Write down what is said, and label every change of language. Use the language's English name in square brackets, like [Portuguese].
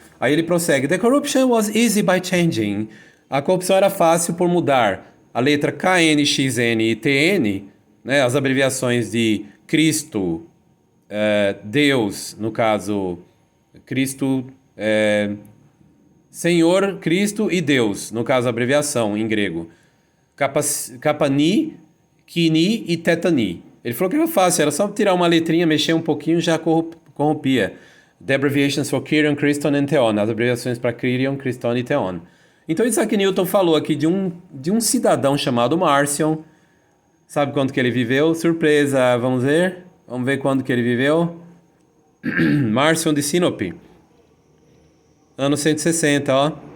[Portuguese] Aí ele prossegue, [English] the corruption was easy by changing. [Portuguese] A corrupção era fácil por mudar a letra KN, XN e TN, né, as abreviações de Cristo, Deus, no caso, Cristo, Senhor, Cristo e Deus, no caso, a abreviação em grego. Kapani, Kini e Tetani. Ele falou que era fácil, era só tirar uma letrinha, mexer um pouquinho, já corrompia. [English] The abbreviations for Kyrion, Christon and Theon. [Portuguese] As abreviações para Kyrion, Christon e Theon. Então Isaac Newton falou aqui de um cidadão chamado Marcion. Sabe quando que ele viveu? Surpresa, vamos ver? Vamos ver quando que ele viveu? Marcion de Sinope. Ano 160, ó.